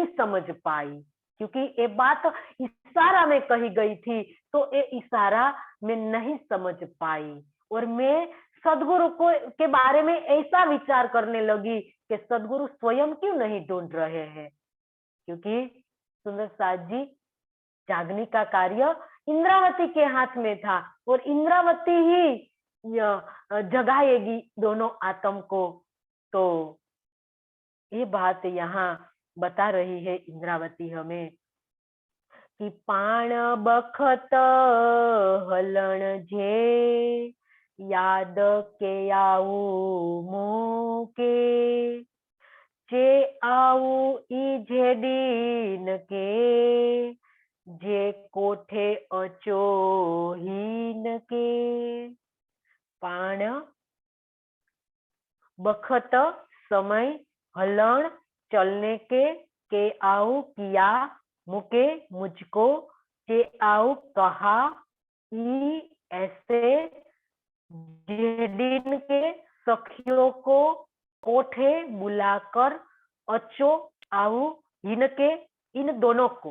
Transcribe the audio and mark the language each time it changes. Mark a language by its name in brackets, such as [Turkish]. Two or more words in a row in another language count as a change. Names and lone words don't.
[Hindi] समझ पाई, क्योंकि ये बात इशारा में कही गई थी, तो ये इशारा मैं नहीं समझ पाई और मैं सदगुरु को के बारे में ऐसा विचार करने लगी कि सदगुरु स्वयं क्यों नहीं ढूंढ रहे हैं, क्योंकि सुंदरसाज जी जागने का कार्य इंद्रावती के हाथ में था और इंद्रावती ही जगाएगी दोनों आत्म को। तो ये बात यहाँ बता रही है इंद्रावती हमें कि [Sindhi] पाण बखत हलन जे याद के आऊ मुके जे आऊ ई झेडीन के जे कोठे अचोहीन के। पाण बखत [Hindi] समय हलन चलने के आऊ किया मुके मुझको [Sindhi] जे आऊ [Hindi] कहा ई ऐसे जेडीन के सखियों को कोठे बुलाकर अचो आऊ इनके इन दोनों को।